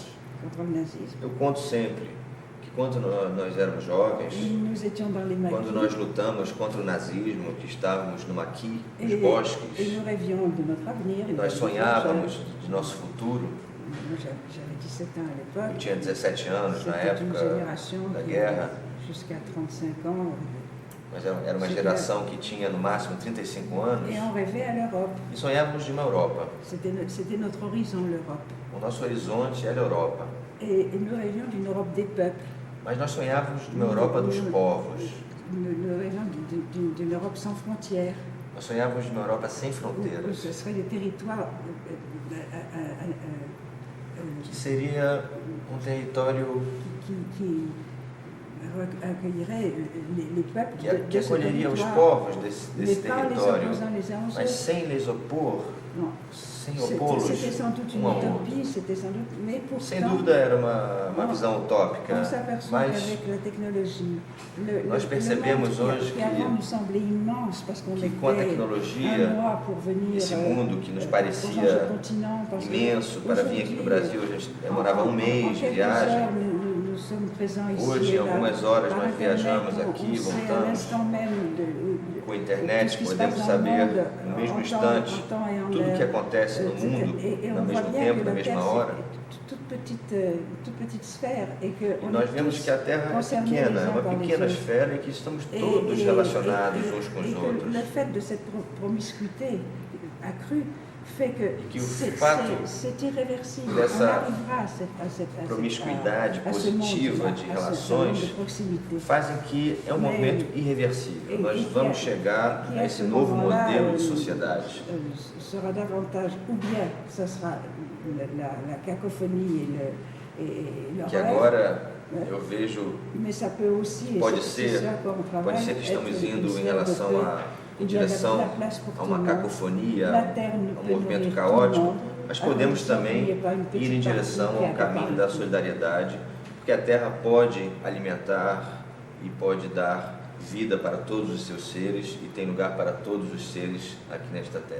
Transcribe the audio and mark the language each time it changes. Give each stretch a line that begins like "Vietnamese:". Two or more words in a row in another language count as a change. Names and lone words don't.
Portuguese: Eu conto sempre que quando nós éramos jovens, quando nós lutamos contra o nazismo, que estávamos no maquis, nos bosques, e nós sonhávamos de nosso futuro. Eu tinha 17 anos na época da guerra. Mas era uma geração que tinha no máximo 35 anos.
French: Et on rêvait à l'Europe.
Portuguese: E sonhávamos de uma Europa.
French: C'était notre horizon, l'Europe.
Portuguese: O nosso horizonte era a Europa.
French: Et nous rêvions d'une Europe des peuples.
Portuguese: Mas nós sonhávamos de uma Europa dos povos.
French: Nous rêvions d'une Europe sans frontières.
Portuguese: Nós sonhávamos de uma Europa sem
French: Où
Portuguese: fronteiras.
French: ce serait des territoires
Portuguese: Que seria território
French: qui accueillerait les peuples
Portuguese: que
French: de ce
Portuguese: acolheria os
French: territoire,
Portuguese: povos desse
French: mais pas les
Portuguese: território,
French: opposant les uns aux
Portuguese: mas
French: autres.
Portuguese: sem lhes opor,
French: Non.
Portuguese: sem opô-los
French: C'était sans doute une
Portuguese: um ao outro.
French: utopie, c'était sans doute, mais
Portuguese: Sem
French: pourtant,
Portuguese: dúvida era uma visão utópica,
French: on s'aperçoit
Portuguese: mas
French: qu'avec la technologie,
Portuguese: nós percebemos
French: le monde
Portuguese: hoje
French: qui avant
Portuguese: que
French: nous semblait immense parce qu'on
Portuguese: com a
French: mettait
Portuguese: tecnologia,
French: un mois pour venir
Portuguese: esse mundo que nos
French: pour
Portuguese: parecia
French: changer de continent, parce que
Portuguese: imenso para vir aqui no Brasil, a gente demorava um mês de
French: quelques
Portuguese: viagem.
French: heures, nous sommes présents ici
Portuguese: Hoje,
French: et
Portuguese: em
French: là.
Portuguese: algumas horas,
French: Par
Portuguese: nós
French: Internet,
Portuguese: viajamos
French: on
Portuguese: aqui,
French: sait à
Portuguese: voltamos.
French: l'instant même
Portuguese: Com a
French: tout
Portuguese: internet
French: ce qui se
Portuguese: podemos
French: passe dans le
Portuguese: saber
French: monde,
Portuguese: no mesmo
French: en
Portuguese: instante
French: temps et en
Portuguese: tudo o que
French: heure.
Portuguese: acontece no mundo,
French: Et
Portuguese: no
French: on voit
Portuguese: mesmo
French: bien
Portuguese: tempo,
French: que
Portuguese: na
French: la
Portuguese: mesma
French: Terre,
Portuguese: hora.
French: c'est toute petite sphère et que
Portuguese: E nós vemos que a Terra é pequena, é uma pequena esfera e que estamos todos relacionados uns com os outros.
French: Le fait de cette promiscuité accrue fait que
Portuguese: o
French: c'est irréversible.
Portuguese: dessa
French: On arrivera à cette
Portuguese: promiscuidade
French: à ce monde,
Portuguese: positiva de
French: à ce monde
Portuguese: relações
French: de proximité.
Portuguese: fazem que é um movimento irreversível. Nós vamos chegar a esse novo modelo de sociedade.
French: Sera davantage, ou bien ça sera la cacophonie et le
Portuguese: Que
French: rêve,
Portuguese: agora eu vejo,
French: mais ça peut aussi,
Portuguese: pode
French: et c'est
Portuguese: ser,
French: ce à quoi on travaille,
Portuguese: pode ser que estamos
French: être
Portuguese: indo
French: une
Portuguese: em relação em direção a uma cacofonia, a um movimento caótico, mas podemos também ir em direção ao caminho da solidariedade, porque a Terra pode alimentar e pode dar vida para todos os seus seres e tem lugar para todos os seres aqui nesta Terra.